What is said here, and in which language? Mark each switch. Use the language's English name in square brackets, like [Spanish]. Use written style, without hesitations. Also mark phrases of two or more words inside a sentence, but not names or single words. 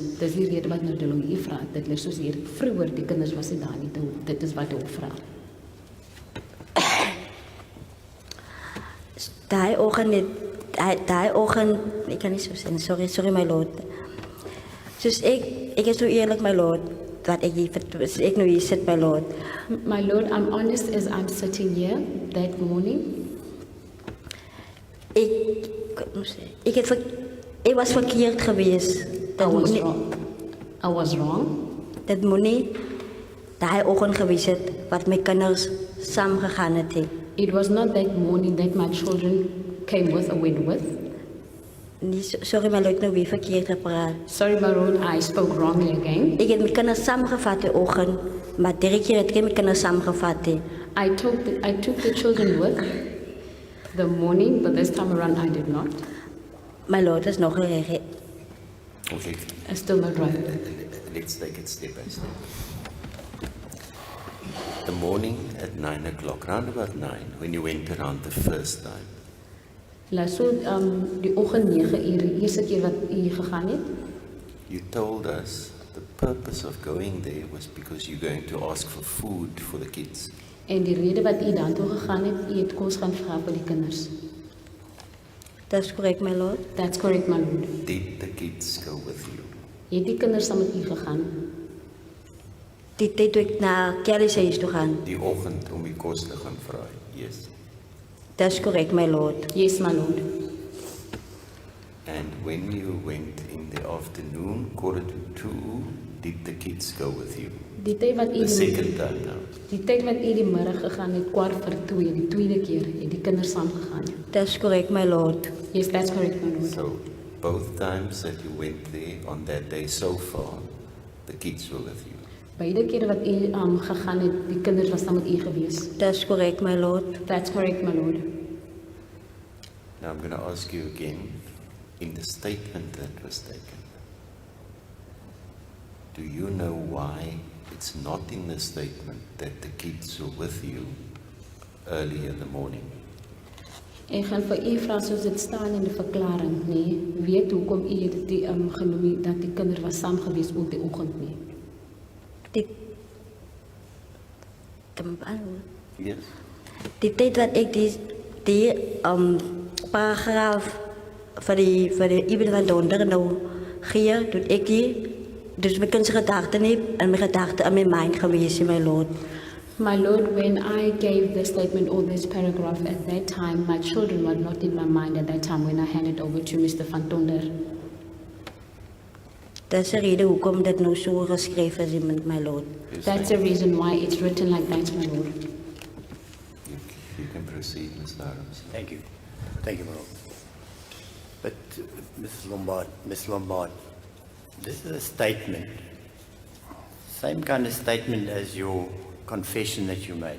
[Afrikaans] Dis die rede wat nou die lawyer vra, dit is soos hier, vroeër die kinders was nie daar nie, dit is wat die hof vra. Daai oggend, ek kan nie so sê, [English] sorry my lord. [Afrikaans] Soos ek is so eerlik [English] my lord, [Afrikaans] wat ek nou hier sit [English] my lord. My lord, I'm honest as I'm sitting here that morning. [Afrikaans] Ek was verkeerd geweest. [English] I was wrong. [Afrikaans] Dit moet nie daai oggend gewees het wat my kinders saam gegaan het. [English] It was not that morning that my children came with or went with. [Afrikaans] Nee, [English] sorry my lord, [Afrikaans] nou weer verkeerd gepraat. [English] Sorry, my lord, I spoke wrongly again. [Afrikaans] Ek het my kinders saamgevat die oggend, maar drie keer het ek my kinders saamgevat. [English] I took the children with the morning, but this time around I did not. My lord [Afrikaans] is nog reg. [English] Okay, I still not right. let's take it step by step. The morning at 9 o'clock, round about 9, when you went around the first time, So, [Afrikaans] die oggend 9 uur, die eerste keer wat u gegaan het, [English] you told us the purpose of going there was because you're going to ask for food for the kids. [Afrikaans] en die rede wat u daartoe gegaan het, u het kos gaan vra vir die kinders. [English] That's correct my lord. That's correct, my lord. Did the kids go with you? [Afrikaans] Het die kinders saam met u gegaan? Die tyd toe ek na Kelly se huis toe gaan. Die oggend om die kos te gaan vra, [English] yes. That's correct my lord. Yes, my lord. And when you went in the afternoon, 1:45, did the kids go with you? [Afrikaans] Die tyd wat u [English] The second time now. [Afrikaans] die tyd wat u die middag gegaan het, 1:45, die tweede keer, het die kinders saam gegaan. [English] That's correct my lord. Yes, that's correct, my lord. So, both times that you went there on that day so far, the kids were with you. [Afrikaans] Beide kere wat u gegaan het, die kinders was saam met u gewees. [English] That's correct my lord. That's correct, my lord. Now I'm going to ask you again, in the statement that was taken, do you know why it's not in the statement that the kids were with you early in the morning? [Afrikaans] Ek gaan vir u vra soos dit staan in die verklaring, nee, weet hoekom u het die genoem dat die kinders was saam gewees ook die oggend nie. [English] Yes. [Afrikaans] Die tyd wat ek die paragraaf vir die evening van donder nou gee, toe ek dus my kindse gedagte nie in my gedagte in [English] my mind [Afrikaans] gewees, [English] my lord. My lord, when I gave the statement or this paragraph at that time, my children were not in my mind at that time when I handed over to Mr. Van Tonder. [Afrikaans] Dis die rede hoekom dit nou so geskryf is, [English] my lord. Yes, That's the reason why it's written like that, my lord. You can proceed, Mr. Adams. Thank you. Thank you, my lord. But, Ms. Lombard, this is a statement. Same kind of statement as your confession that you made.